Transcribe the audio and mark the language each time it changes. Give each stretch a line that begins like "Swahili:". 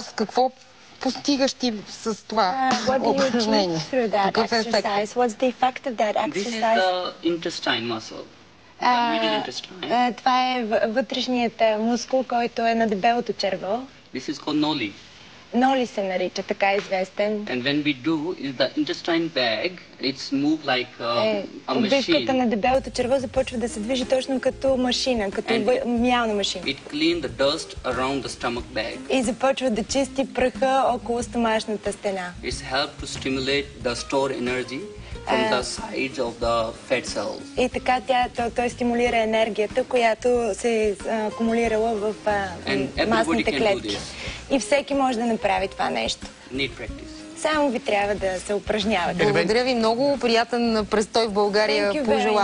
Bulgarian: Какво постигаш ти с това упражнение? Какъв е ефект?
English: What's the effect of that exercise? This is the intestine muscle. Middle intestine.
Bulgarian: Това е вътрешният мускул, който е на дебелото черво.
English: This is called noli.
Bulgarian: Ноли се нарича, така известен.
English: And when we do, is the intestine bag, it's moved like a
Bulgarian: Обивката на дебелото черво започва да се движи точно като машина, като миялна машина.
English: It clean the dust around the stomach bag.
Bulgarian: И започва да чисти праха около стомашната стена.
English: It's helped to stimulate the stored energy from the sides of the fat cells.
Bulgarian: И така той стимулира енергията, която се е акумулирала в масните клетки. И всеки може да направи това нещо.
English: Need practice.
Bulgarian: Само ви трябва да се упражнявате. Благодаря ви много. Приятен престой в България пожелавам.